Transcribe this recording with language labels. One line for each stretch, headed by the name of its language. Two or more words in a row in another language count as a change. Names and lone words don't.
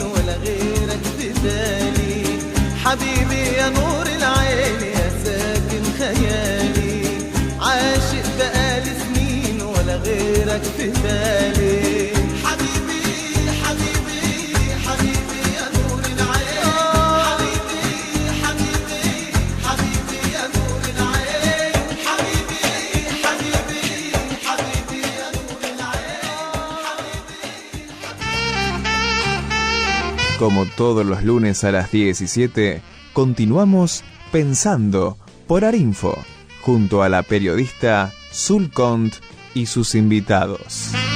Arabic: ولا غيرك في بالي حبيبي يا نور العين يا ساكن خيالي عاشق بقالي سنين ولا غيرك في بالي حبيبي حبيبي حبيبي يا نور العين حبيبي حبيبي حبيبي يا نور العين
Spanish: Como todos los lunes a las 17, continuamos Pensando por Arinfo, junto a la periodista Zul Cont y sus invitados.